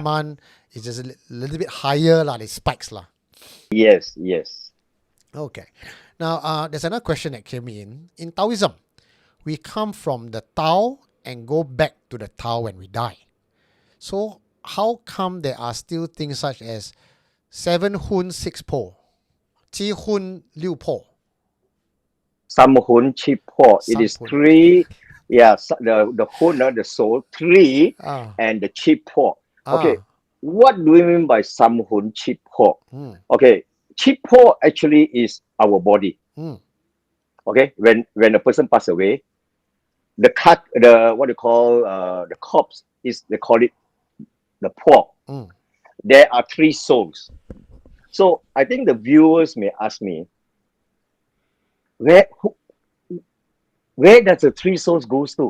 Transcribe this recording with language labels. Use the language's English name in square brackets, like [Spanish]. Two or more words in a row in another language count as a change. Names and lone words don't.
[English] month, it's just a little bit higher lah. It spikes lah. Yes, yes. Okay. Now, there's another question that came in. In Taoism, we come from the Tao and go back to the Tao when we die. So, how come there are still things such as [Min Nan Chinese] 7 hun 6 po, 7 hun 6 po, Some hun chip po. [English] It is 3 hun? three. Yeah, the hun, the soul, three, Ah, and the [Min Nan Chinese] chip po. [English] Okay, ah, what do we mean by [Min Nan Chinese] some hun chip po? [English] mm, Okay, [Min Nan Chinese] chip po [English] actually is our body. mm, Okay, when a person pass away, the what you call the corpse is they call it the po. mm. There are three souls. So I think the viewers may ask me, where who, where does the three souls goes to?